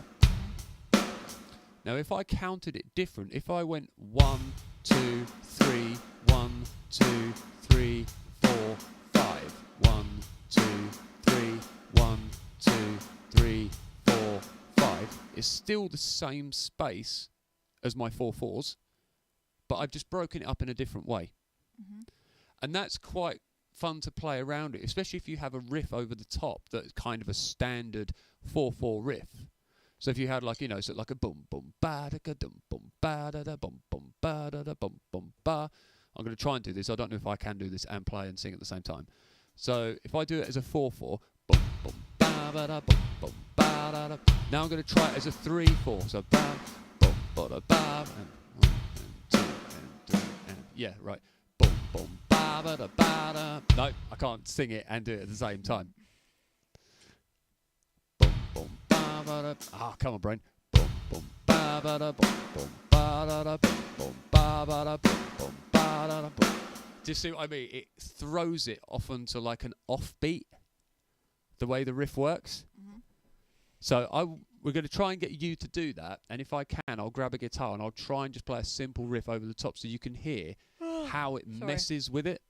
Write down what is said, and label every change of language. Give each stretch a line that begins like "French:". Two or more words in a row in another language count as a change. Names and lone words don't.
English: Now, if I counted it different, if I went 1, 2, 3, 1, 2, 3, 4, 5, 1, 2, 3, 1, 2, 3, 4, 5, it's still the same space as my 4/4s, but I've just broken it up in a different way. Mm-hmm. And that's quite fun to play around it, especially if you have a riff over the top that's kind of a standard 4/4 riff. So if you had like, so like a boom boom ba da dum boom ba da boom boom ba da boom boom ba. I'm going to try and do this. I don't know if I can do this and play and sing at the same time. So if I do it as a 4/4, boom boom ba da boom boom ba da. Now I'm going to try it as a 3/4. So ba boom ba da ba and 1 and 2 and 3 and yeah, right. Boom boom ba da ba da. No, I can't sing it and do it at the same time. Ah, come on, brain. Boom, boom, ba ba da, boom, boom, ba da da, boom, boom, ba ba da, boom, boom, ba da da, boom. Do you see what I mean? It throws it off onto like an offbeat, the way the riff works. Mm-hmm. So we're going to try and get you to do that, and if I can, I'll grab a guitar and I'll try and just play a simple riff over the top so you can hear how it messes with it.